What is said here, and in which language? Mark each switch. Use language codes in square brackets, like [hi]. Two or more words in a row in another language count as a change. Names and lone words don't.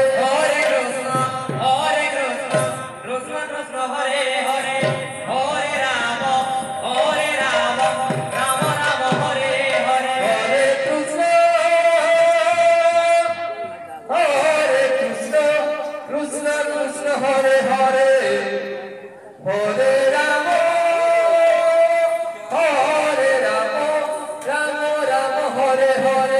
[sa] ହରେ କୃଷ୍ଣ କୃଷ୍ଣ କୃଷ୍ଣ ହରେ ହରେ ହରେ ରାମ ରାମ ରାମ ହରେ ହରେ ହରେ କୃଷ୍ଣ କୃଷ୍ଣ କୃଷ୍ଣ হরে হরে হরে রাম রাম রাম হরে হরে